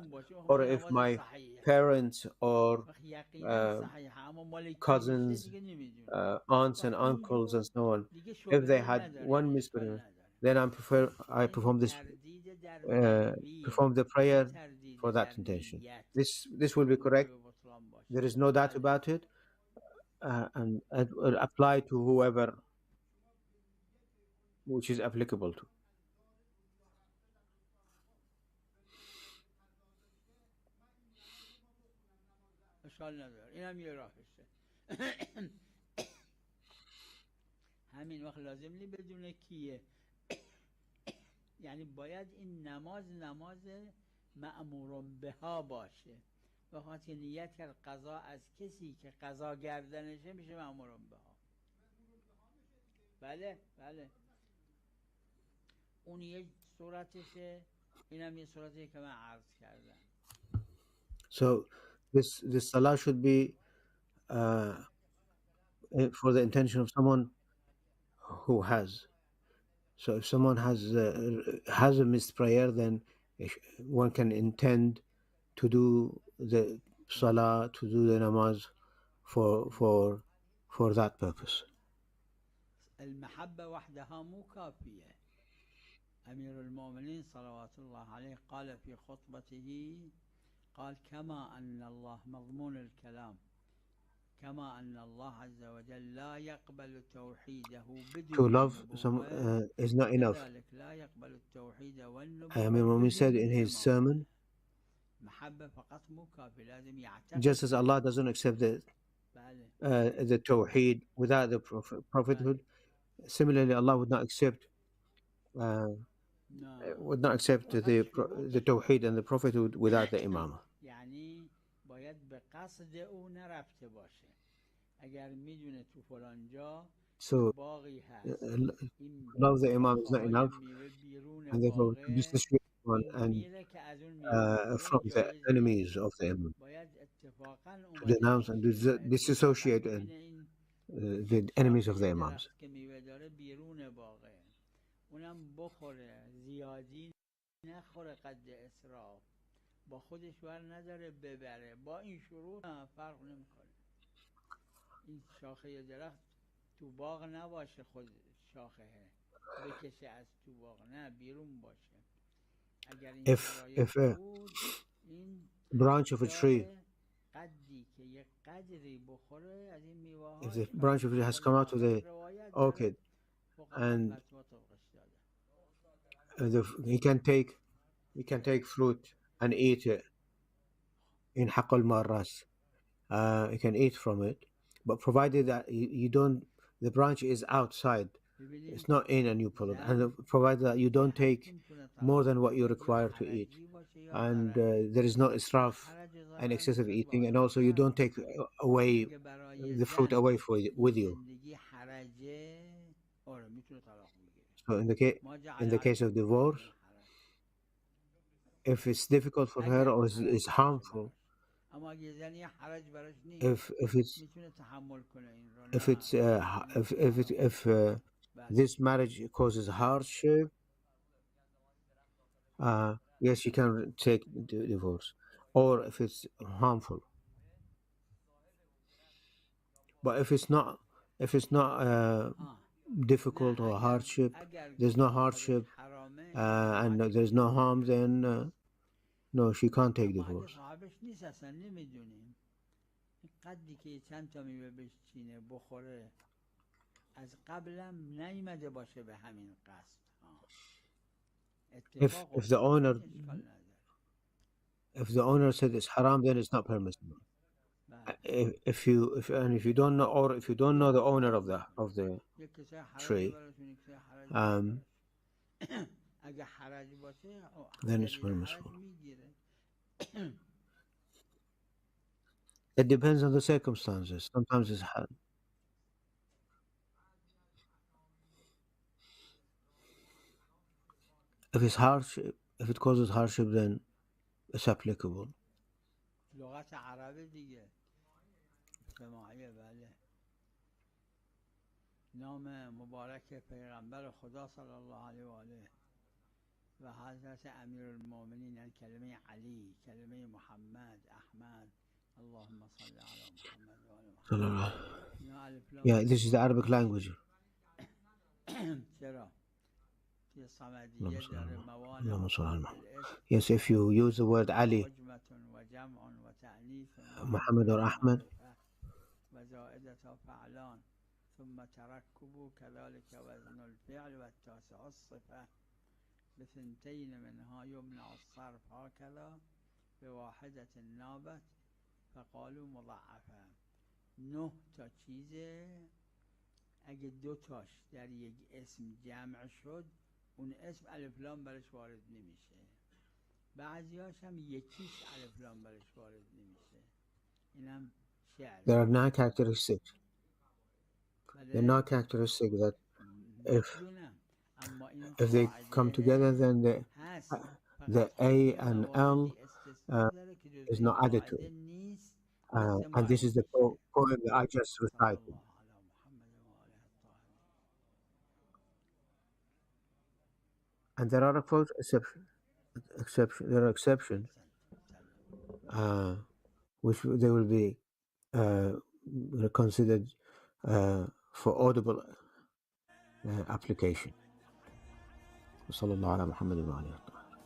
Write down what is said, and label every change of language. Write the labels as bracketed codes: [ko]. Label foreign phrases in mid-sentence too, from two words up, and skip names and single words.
[en] Or if my parents or cousins, aunts and uncles and so on, if they had one missed prayer, then I perform the prayer for that intention. This will be correct. There is no doubt about it, and it will apply to whoever which is applicable to. [fa] همین وقت لازم نی بدونه کیه یعنی باید این نماز [ar] مأمور بها [fa] باشه وقتی که نیت کرد قضا از کسی که قضا گردنشه میشه [ar] مأمور بها [fa] بله اون یه صورتشه اینم یه صورتیه که من عرض کردم. [en] So this salah should be for the intention of someone who has. So if someone has a missed prayer, then one can intend to do the salah, to do the namaz for that purpose. [ar] المحبة وحدها مو كافية. أمير المؤمنين صلوات الله عليه قال في خطبته قال كما أن الله مضمون الكلام كما أن الله عز وجل لا يقبل توحيده [en] To love some is not enough. [ar] لا يقبل التوحيد والنبوة. [en] Amir Mu'min said in his sermon, [ar] محبة فقط مو كافي لازم يعتقد. [en] Just as Allah doesn't accept the tawheed without the prophethood, similarly Allah would not accept the tawheed and the prophethood without the imam. [fa] یعنی باید به قصد او نرفته باشه. اگر میدونه تو فلان جا باغی هست. [en] Love the imam is not enough, and therefore to disassociate one and from the enemies of the imam, to denounce and disassociate the enemies of the imams. [fa] داره بیرون باغه، اونم بخوره، زیادی نخوره قد اسراف، با خودش بر نداره ببره. با این شروط فرق نمیکنه. این شاخه درخت تو باغ نباشه، خود شاخه بکشه از تو باغ، نه بیرون باشه. اگر این شرایط [en] if a [fa] بود، این [en] branch of a tree, [fa] داره قدی که یک قدری بخوره از این میوه [en] if [fa] هاش [en] the branch of it has come out of the [fa] روایت داره [en] orchid [fa] فقها [en] and [fa] فتوا طبقش داده. [en] he can take fruit and eat it in [ar] حق المارس, [en] you can eat from it, but provided that you don't, the branch is outside, [fa] ببینید [en] it's not in, and you pull it, [fa] زن [en] and provided that you [fa] به [en] don't [fa] هر [en] take [fa] کی میتونه [en] more [fa] طلاق [en] than what [fa] بده، [en] you're [fa] یا [en] required to eat, [fa] حرجی باشه یا [en] and [fa] غرضی. [en] there is no israf [fa] حرج [en] and [fa] ظاهرا [en] excessive [fa] میتونه [en] eating, and [fa] باشه، [en] also you [fa] فرق [en] don't take [fa] میکنه. [en] away [fa] اگه برای [en] the fruit [fa] زن [en] away [fa] این [en] with you. [fa] زندگی حرجه، آره میتونه طلاق بگیره. [en] So [ar] ما جعل [en] in the case of [ar] علیکم فی [en] divorce, [ar] الدین حرج، [en] if it's difficult for her [fa] اگر [en] or [fa] که [en] is [fa] حرج باشه [en] harmful, [fa] براش. اما اگه زنی حرج براش نیست، [en] if it's [fa] میتونه تحمل کنه این رو، [en] if [fa] نه [en] it's [fa] نمیتونه طلاق بگیره. [en] if [fa] بله [en] this marriage causes hardship, yes, she can take divorce, or if it's harmful. But if it's not [fa] ها [en] difficult [fa] نه [en] or hardship, [fa] اگر [en] there's no [fa] مرادش [en] hardship, [fa] حرامه [en] and [fa] ازدواج [en] there's no harm, then no, she can't take [fa] اما اگه [en] divorce. [fa] صاحبش نیست اصلا نمیدونیم، این قدی که چند تا میوه بشینه بخوره، از قبلم نیومده باشه به همین قصد ها، اتفاق [en] If the [fa] افتاده، [en] owner [fa] این اشکال نداره. [en] said it's haram, then it's not permissible. [fa] بله [en] If you don't know, or if you don't know the owner of the [fa] یک کسی حرج [en] tree, [fa] براشون، یک کسی حرج نیست براش. اگه حرج باشه [en] then it's [fa] دلیل حرج [en] permissible. [fa] میگیره. [en] It depends on the circumstances. Sometimes it's if it's hardship, if it causes hardship, then it's applicable. [fa] لغت عربه دیگه، سماعیه. بله. نام مبارک پیغمبر خدا [ar] صلی الله علیه و آله [fa] و حضرت امیرالمومنین، یعنی کلمه علی، کلمه محمد، احمد، [ar] اللهم صل علی محمد و آل محمد. [fa] اینا الف لام [en] Yeah, [fa] میم [en] this is the [fa] صاد [en] Arabic [fa] نیست. [en] language. [fa] چرا؟ توی صمدیه داره موانع [ar] اللهم صل على [fa] حروف [ar] محمد. الاسم [en] Yes, if you use the word Ali, [ar] عجمة و جمع و تأنیث و [en] Muhammad or [ar] معرفة و [en] Ahmad, [ar] معرفة و زائدة فعلان، ثم تركب كذلك وزن الفعل والتاسع الصفة بثنتين منها يمنع الصرف هكذا بواحدة نابت فقالوا مضاعفة. [fa] 9 تا چیزه، اگه 2 تاش در یک اسم جمع شد، اون اسم الف لام برش وارد نمیشه. بعضیاش هم یکیش الف لام برش وارد نمیشه. اینم شعر. [en] there are 9 characteristics. There are 9 characteristics that [fa] میدونم، اما این [en] if they come together, then [fa] هست. [en] the [fa] فقط [en] A [fa] یه [en] and [fa] مواردی [en] L [fa] استثنا داره که جزء [en] is [fa] این [en] not added to [fa] قاعده [en] it. [fa] نیست، [en] And this [fa] استثنایی [en] is the [fa] میشه. [en] poem that I just [ar] صلی [en] recited. [ar] الله علی محمد و آله الطاهرین. [en] And there are there are exceptions, which they will be considered for audible application. [ar] وصلى الله على محمد وآله الطاهرين.